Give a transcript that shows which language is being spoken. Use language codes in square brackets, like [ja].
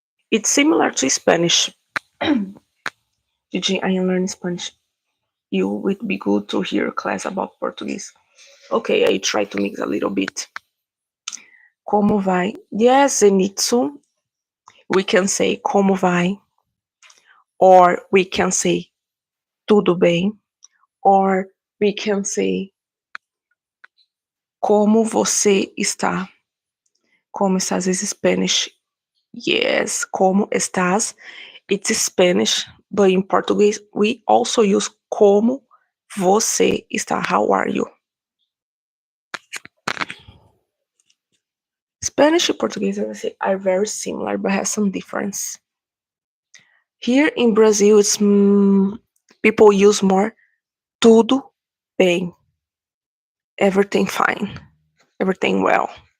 [en] It's similar to Spanish. Gigi, I am learning Spanish. You would be good to hear a class about Portuguese. Okay, I try to mix a little bit. [pt] Como vai? [en] Yes, [pt] Zenitsu. [en] We can say [pt] como vai, [en] or we can say [pt] tudo bem, [en] or we can say [pt] como você está. [es] Como estás [en] is Spanish. Yes, [es] como estás. [en] It's Spanish, but in Portuguese we also use [pt] como você está. [en] How are you? Spanish and Portuguese, as I say, are very similar, but have some difference. Here in Brazil, it's people use more [pt] tudo bem, [en] everything fine, everything well.